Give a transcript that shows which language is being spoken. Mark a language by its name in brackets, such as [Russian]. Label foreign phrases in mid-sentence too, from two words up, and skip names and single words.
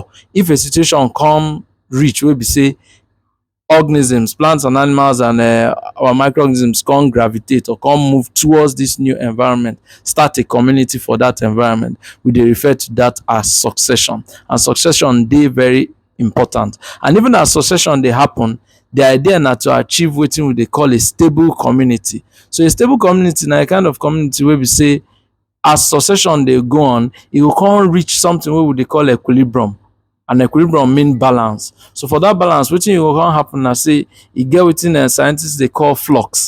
[Nigerian Pidgin] If a situation come reach wey be say organisms, plants and animals and our microorganisms come gravitate or come move towards this new environment, start a community for that environment, we dey refer to that as succession. And succession dey very important. And even as succession dey happen, the idea na to achieve wetin we dey call a stable community. So a stable community na a kind of community wey be say as succession dey go on, e go come reach something wey we dey call equilibrium. And equilibrium mean balance. So for that balance, wetin go come happen na say e get wetin scientists dey call flux.